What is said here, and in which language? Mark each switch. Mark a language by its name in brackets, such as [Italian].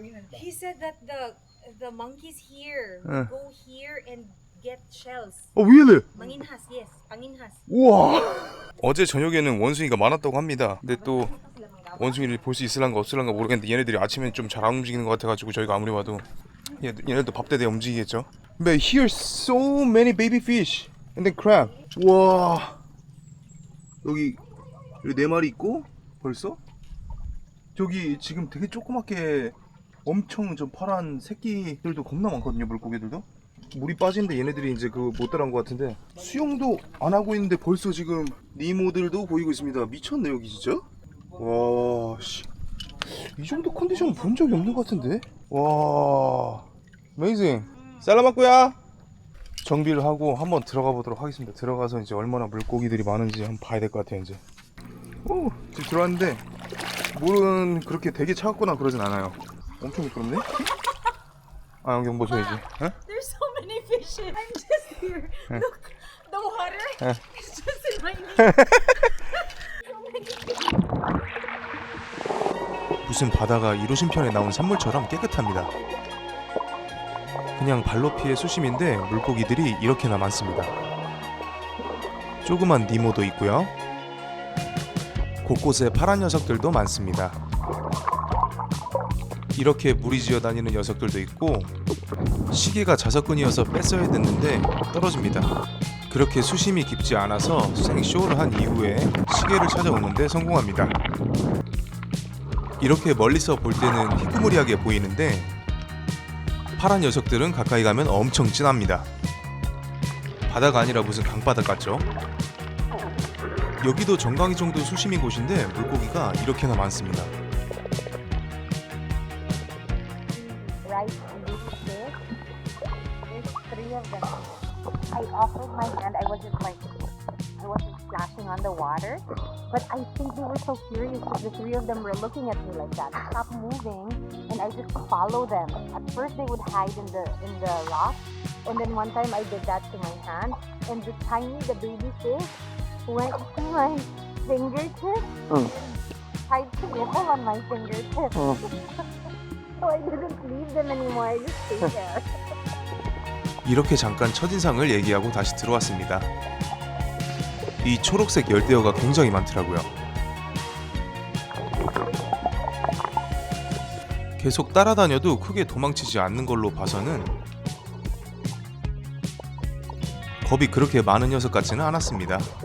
[English] He said that the monkeys here go here and get shells. Oh, really? Manginhas, yes. Panginhas. [Korean] 우와. 어제 저녁에는 원숭이가 많았다고 합니다. 근데 또 원숭이를 볼 수 있을란가 없을란가 모르겠는데 얘네들이 아침엔 좀 잘 안 움직이는 것 같아가지고 저희가 아무리 봐도 얘네도 밥대대 움직이겠죠. [English] But here so many baby fish and then crab. [Korean] 와. 여기 4마리 있고 벌써? 저기 지금 되게 조그맣게 엄청 저 파란 새끼들도 겁나 많거든요. 물고기들도. 물이 빠지는데 얘네들이 이제 그 못 따라온 것 같은데 수영도 안 하고 있는데 벌써 지금 니모들도 보이고 있습니다. 미쳤네 여기 진짜. 와 씨. 이 정도 컨디션 본 적이 없는 것 같은데. 와 어메이징. 살라마꾸야. 정비를 하고 한번 들어가 보도록 하겠습니다. 들어가서 이제 얼마나 물고기들이 많은지 한번 봐야 될 것 같아요. 이제 지금 들어왔는데 물은 그렇게 되게 차갑거나 그러진 않아요. 엄청 미끄럽네. 아 안경 벗어야지. 어? [English] There's so many fishes. I'm just here. Look, the water is just in my knee. [Korean] 무슨 바다가 이루신편에 나온 산물처럼 깨끗합니다. 그냥 발로피의 수심인데 물고기들이 이렇게나 많습니다. 조그만 니모도 있고요. 곳곳에 파란 녀석들도 많습니다. 이렇게 무리지어 다니는 녀석들도 있고 시계가 자석근이어서 뺐어야 됐는데 떨어집니다. 그렇게 수심이 깊지 않아서 생쇼를 한 이후에 시계를 찾아오는데 성공합니다. 이렇게 멀리서 볼 때는 희끄무리하게 보이는데 파란 녀석들은 가까이 가면 엄청 진합니다. 바다가 아니라 무슨 강바다 같죠? 여기도 정강이 정도 수심인 곳인데 물고기가 이렇게나 많습니다. [English] Right in this fish, there's 3 of them. I offered my hand. I wasn't splashing on the water, but I think they were so curious because the 3 of them were looking at me like that. Stop moving, and I just follow them. At first, they would hide in the rock, and then one time I did that to my hand, and the baby fish went to my fingertip and tried to nibble on my fingertip. So I didn't leave them anymore. I just stayed there. [Korean] 이렇게 잠깐 첫인상을 얘기하고 다시 들어왔습니다. 이 초록색 열대어가 굉장히 많더라고요. 계속 따라다녀도 크게 도망치지 않는 걸로 봐서는 겁이 그렇게 많은 녀석 같지는 않았습니다.